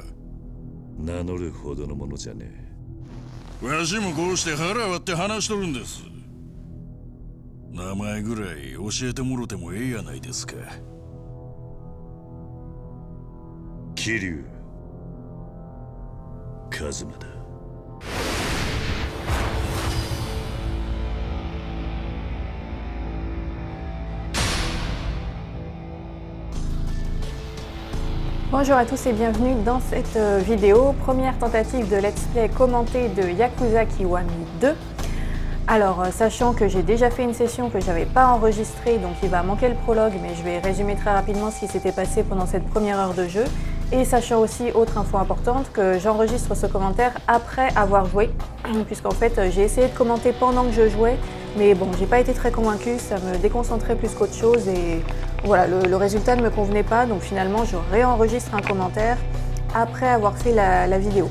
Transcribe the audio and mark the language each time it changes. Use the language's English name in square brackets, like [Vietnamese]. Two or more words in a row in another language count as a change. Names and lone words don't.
[Japanese] 名乗るほどのものじゃねえ。わしもこうして腹割って話しとるんです。名前ぐらい教えてもろてもええやないですか。桐生一馬だ。 [French] Bonjour à tous et bienvenue dans cette vidéo, première tentative de [English] let's play [French] commenté de Yakuza Kiwami 2. Alors, sachant que j'ai déjà fait une session que j'avais pas enregistrée, donc il va manquer le prologue, mais je vais résumer très rapidement ce qui s'était passé pendant cette première heure de jeu. Et sachant aussi, autre info importante, que j'enregistre ce commentaire après avoir joué, puisqu'en fait j'ai essayé de commenter pendant que je jouais, mais bon, j'ai pas été très convaincue, ça me déconcentrait plus qu'autre chose et voilà, le résultat ne me convenait pas, donc finalement je réenregistre un commentaire après avoir fait la vidéo.